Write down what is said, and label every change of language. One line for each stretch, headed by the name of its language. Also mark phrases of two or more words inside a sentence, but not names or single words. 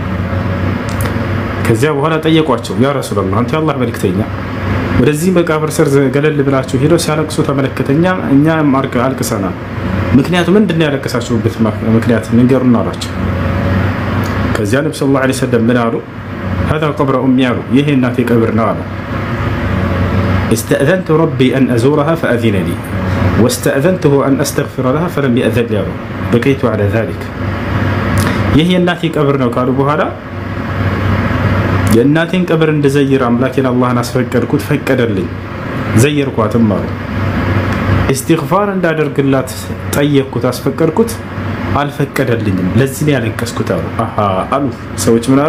Amharic: ከዚያ በኋላ ጠየቋቸው
Arabic: يا رسول الله
Amharic: አንተ የአላህ መልእክተኛ ወደዚህ መቃብር ስር ገለል ብላችሁ ሄደው ሲያለቅሱ ተመለከተኛ እኛም አልቅሰናል ምክንያቱም ምንድነው ያለቀሳችሁበት ምክንያት ንገሩና አላቸው ከዚያ ነብዩ
Arabic: صلى الله عليه وسلم
Amharic: ምን አሉ
Arabic: هذا قبر أمي
Amharic: አሉ ይሄ እናቴ ቀብር ነው አሉ
Arabic: استأذنت ربي أن أزورها فأذن لي واستأذنته أن أستغفر لها فلم يأذن لي بقيت على ذلك
Amharic: ይሄ እናቴ ቀብር ነው ካሉ በኋላ የእናቴን ቀብር እንደዘይር አምላኬን አላህን አስፈቀድኩት ፈቀደልኝ ዘየርኳትም አሉ استغفار እንዳደርግላት ጠየቅኩት አስፈቀድኩት አልፈቀደልኝም ለዚህ ላይ ያለቀስኩት አሉ ሰዎች ምን